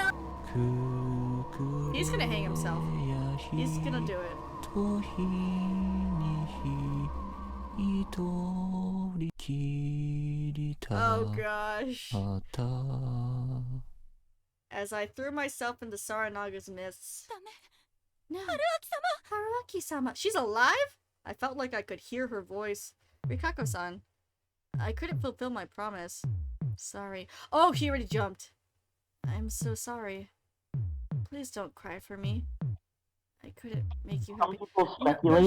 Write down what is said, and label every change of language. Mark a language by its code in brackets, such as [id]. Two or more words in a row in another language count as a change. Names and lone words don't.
[en] He's gonna hang himself. He's gonna do it. Oh gosh. As I threw myself into Saranaga's mists. No. Haruaki-sama. She's alive? I felt like I could hear her voice. Rikako-san. I couldn't fulfill my promise. Sorry. Oh, he already jumped. I'm so sorry. Please don't cry for me. I couldn't make you happy. Some people speculate.